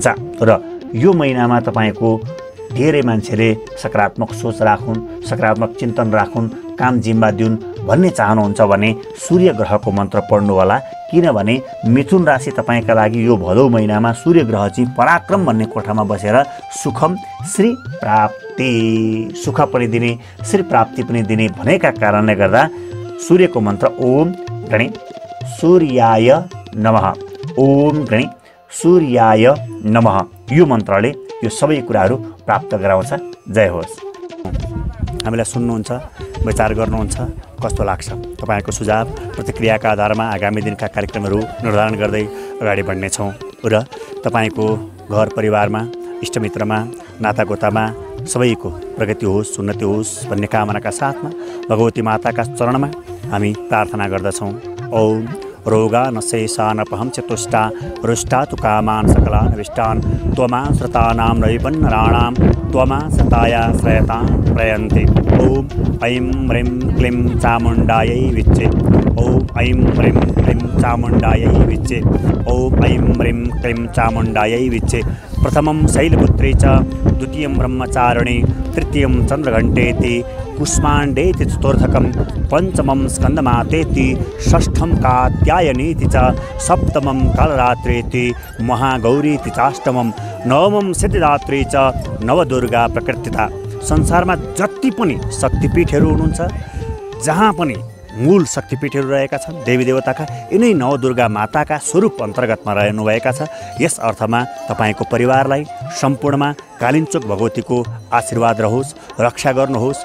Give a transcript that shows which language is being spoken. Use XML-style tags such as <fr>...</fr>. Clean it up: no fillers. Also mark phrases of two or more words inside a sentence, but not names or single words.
<ne>र यो महिनामा तपाईँको धेरै मान्छेले सकारात्मक सोच राखुन्, सकारात्मक चिन्तन राखुन्, काम जिम्मा दिउन् भन्ने चाहनुहुन्छ भने सूर्य ग्रहको मन्त्र पढ्नु होला। किनभने मिथुन राशि तपाईँका लागि यो भदौ महिनामा सूर्य ग्रह चाहिँ पराक्रम भन्ने कोठामा बसेर</ne> <sa>सुखम श्री प्राप्ति,</sa> <ne>सुख पनि दिने श्री प्राप्ति पनि दिने भनेका कारणले गर्दा सूर्यको मन्त्र</ne> <sa>ओम गणे सूर्याय नमः, ओम गणे सूर्याय नमः</sa> <ne>यो मन्त्रले यो सबै कुराहरू प्राप्त गराउँछ। जय होस्। हामीलाई सुन्नुहुन्छ, विचार गर्नुहुन्छ, कस्तो लाग्छ? तपाईँको सुझाव प्रतिक्रियाका आधारमा आगामी दिनका कार्यक्रमहरू निर्धारण गर्दै अगाडि बढ्नेछौँ र तपाईँको घर परिवारमा, इष्टमित्रमा, नातागोतामा सबैको प्रगति होस्, उन्नति होस् भन्ने कामनाका साथमा भगवती माताका चरणमा हामी प्रार्थना गर्दछौँ।</ne> <sa>ओम रोगान शेषानपहं चतुष्टा रुष्टा तु कामान् सकलान् विष्टान् त्वमां श्रतानां नैपन्नराणां त्वमां श्रताया श्रयतां प्रयन्ति। ओम ऐं ह्रीं क्लीं चामुण्डायै विच्चे, ओम ऐं ह्रीं क्लीं चामुण्डायै विच्चे, ओम ऐं ह्रीं क्लीं चामुण्डायै विच्चे। प्रथमं शैलपुत्री च, द्वितीयं ब्रह्मचारिणी, तृतीयं चन्द्रघण्टेति, कुष्माण्डेति चतुर्थकं, पञ्चमं स्कन्दमातेति, षष्ठं कात्यायनीति च, सप्तमं कालरात्रेति, महागौरीति चाष्टमं, नवमं सिद्धिदात्री च, नवदुर्गा प्रकृतिता।</sa> <ne>संसारमा जति पनि शक्तिपीठहरू हुनुहुन्छ, जहाँ पनि मूल शक्तिपीठहरू रहेका छन् देवी देवताका, यिनै नवदुर्गा माताका स्वरूप अन्तर्गतमा रहनुभएका छ। यस अर्थमा तपाईँको परिवारलाई सम्पूर्णमा कालिन्चोक भगवतीको आशीर्वाद रहोस्, रक्षा गर्नुहोस्।</ne>